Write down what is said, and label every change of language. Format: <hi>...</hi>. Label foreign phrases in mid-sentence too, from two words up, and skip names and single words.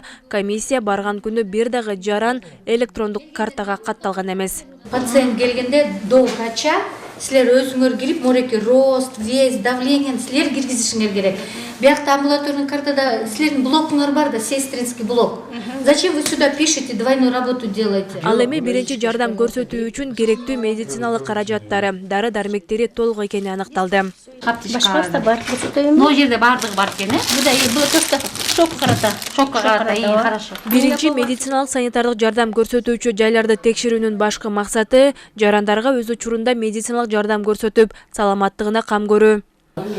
<ky>Комиссия барган күнү бир дагы жаран электрондук картага катталган эмес. Пациент келгенде</ky> <ru>до врача</ru> <ky>силер өзүңөр кирип, мореки</ky> <ru>рост, вес, давление</ru> <ky>силер киргизишиңер керек. Биякта амбулаторный картада силердин блокуңар бар да,</ky> <ru>сестринский блок. Зачем вы сюда пишете, двойную работу делаете?</ru> <ky>Ал эми биринчи жардам көрсөтүү үчүн керектүү медициналык каражаттары, дары-дармектери толук экени аныкталды. Башкасы бар, но жерде бардыгы бар экен, шокко карата, хорошо. Биринчи медициналык санитардык жардам көрсөтүүчү жайларды текшерүүнүн башкы максаты жарандарга өз учурунда медициналык жардам көрсөтүп, саламаттыгына кам көрүү.</ky>